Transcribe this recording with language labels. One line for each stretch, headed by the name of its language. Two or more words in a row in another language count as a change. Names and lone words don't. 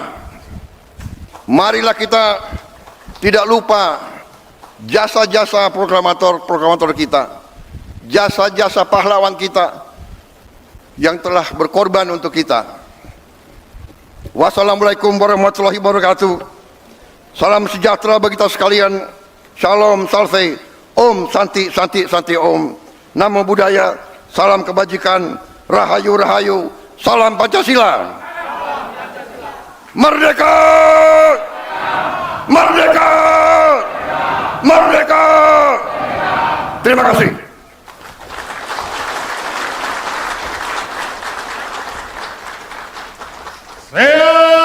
Indonesian: Marilah kita tidak lupa jasa-jasa proklamator kita, jasa-jasa pahlawan kita yang telah berkorban untuk kita.
Arabic: والسلام عليكم ورحمة الله وبركاته.
Indonesian: Salam sejahtera bagi kita sekalian. Shalom,
Sanskrit: salve, ॐ शान्ति शान्ति शान्ति ॐ.
Pali: Namo Buddhaya,
Indonesian: salam kebajikan, rahayu, rahayu, salam Pancasila. Merdeka! Merdeka! Merdeka! Terima kasih. Saya